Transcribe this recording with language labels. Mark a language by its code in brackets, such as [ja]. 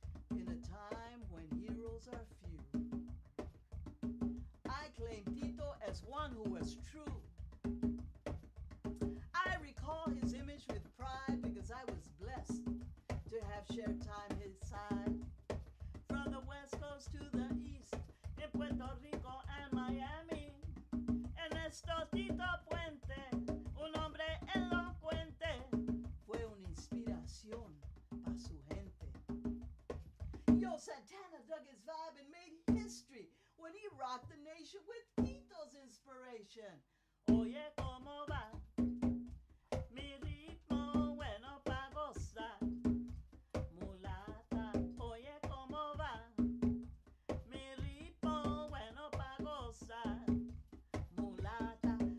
[en] In a time when heroes are few, I claim Tito as one who was true. I recall his image with pride because I was blessed to have shared time his side. From the West Coast to the East, in Puerto Rico and Miami, Ernesto Tito Puente, [es] un hombre elocuente, fue una inspiración para su gente. [en] Yo, Santana dug his vibe and made history when he rocked the nation with Tito's inspiration. [es] Oye, ¿cómo va? Mi ritmo bueno pa' gozar. Mulata, oye, ¿cómo va? Mi ritmo bueno pa' gozar. Mulata.